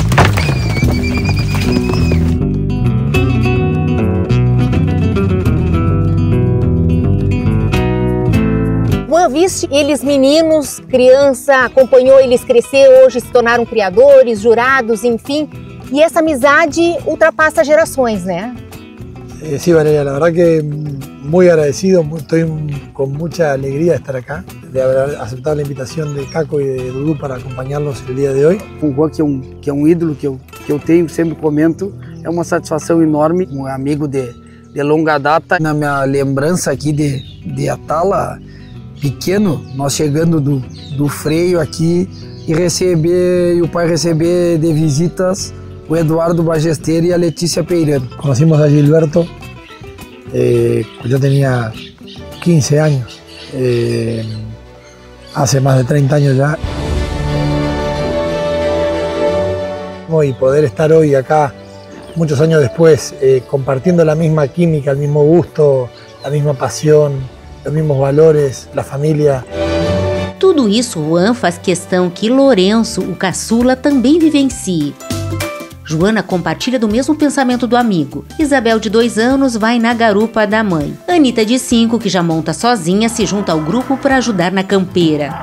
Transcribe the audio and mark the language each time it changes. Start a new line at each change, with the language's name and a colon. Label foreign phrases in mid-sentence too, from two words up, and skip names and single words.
Portuguese: Juan, viste eles meninos, criança, acompanhou eles crescer, hoje se tornaram criadores, jurados, enfim. E essa amizade ultrapassa gerações, né?
Spanish: Sí, Valeria, la verdad que muy agradecido, estoy con mucha alegría de estar acá, de haber aceptado la invitación de Caco y de Dudu para acompañarlos el día de hoy.
Portuguese: Com o Juan, que é um ídolo que eu tenho, sempre comento, é uma satisfação enorme, um amigo de longa data. Na minha lembrança aqui de Atala, pequeno, nós chegando do freio aqui e o pai receber de visitas o Eduardo Ballesteros e a Letícia Peirano.
Spanish: Conocimos a Gilberto, yo tenía 15 años, hace más de 30 años ya. Y poder estar hoy acá, muchos años después, compartiendo la misma química, el mismo gusto, la misma pasión,
Portuguese: os mesmos valores, a família. Tudo isso Juan faz questão que Lourenço, o caçula, também vivencie. Joana compartilha do mesmo pensamento do amigo. Isabel, de 2 anos, vai na garupa da mãe. Anitta, de 5, que já monta sozinha, se junta ao grupo para ajudar na campeira.